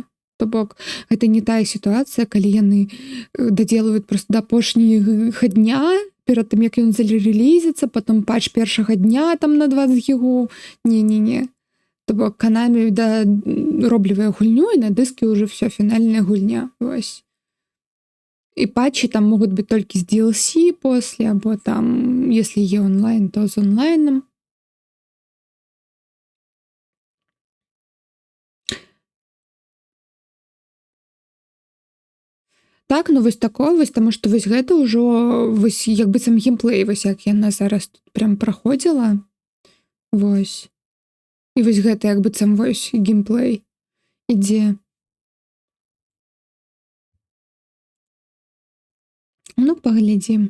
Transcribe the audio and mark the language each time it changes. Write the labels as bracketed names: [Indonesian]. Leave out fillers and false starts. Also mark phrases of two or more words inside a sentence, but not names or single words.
[Belarusian] То бок гэта не тая сітуацыя, калі яны дадзелваюць просто да апошняга дня перад тым, як ён зарэлізіцца, потом патч першага дня там на 20 гігоў. Не-не-не. То бок Konami роблівае гульню, і на дыскі ўжо всё, фінальная гульня. Вось. І патчі там могуць быць толькі з DLC после, або там, если є онлайн, то з онлайном. Так, ну вось такое, вось, таму што вось гэта ўжо вось як быццам геймплей, вось як яна зараз тут прям праходзіла. Вось. І вось гэта як быццам вось геймплей ідзе. Ну, паглядзім.